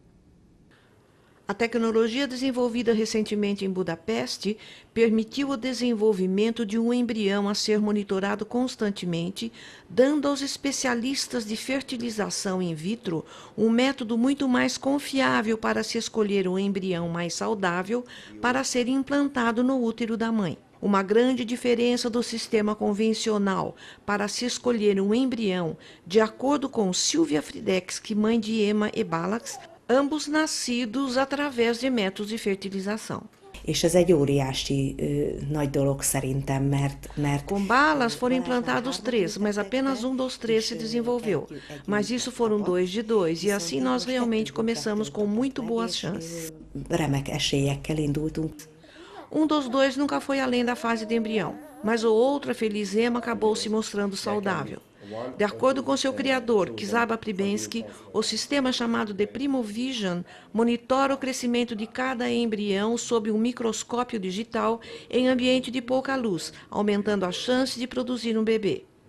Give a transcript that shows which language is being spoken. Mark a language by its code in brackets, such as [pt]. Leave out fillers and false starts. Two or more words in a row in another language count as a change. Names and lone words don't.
[pt] A tecnologia desenvolvida recentemente em Budapeste permitiu o desenvolvimento de um embrião a ser monitorado constantemente, dando aos especialistas de fertilização in vitro um método muito mais confiável para se escolher um embrião mais saudável para ser implantado no útero da mãe. Uma grande diferença do sistema convencional para se escolher um embrião, de acordo com Silvia Fridexki, mãe de Emma e Balázs, ambos nascidos através de métodos de fertilização. [hu] És ez egy óriási nagy dolog szerintem, mert... [pt] Com Balázs foram implantados 3, mas apenas um dos 3 se desenvolveu. Mas isso foram 2 de 2, e assim nós realmente começamos com muito boas chances. [hu] Remek esélyekkel indultunk. [pt] Um dos 2 nunca foi além da fase de embrião, mas o outro, a feliz Emma, acabou se mostrando saudável. De acordo com seu criador, Csaba Pribenski, o sistema chamado de Primovision monitora o crescimento de cada embrião sob um microscópio digital em ambiente de pouca luz, aumentando a chance de produzir um bebê.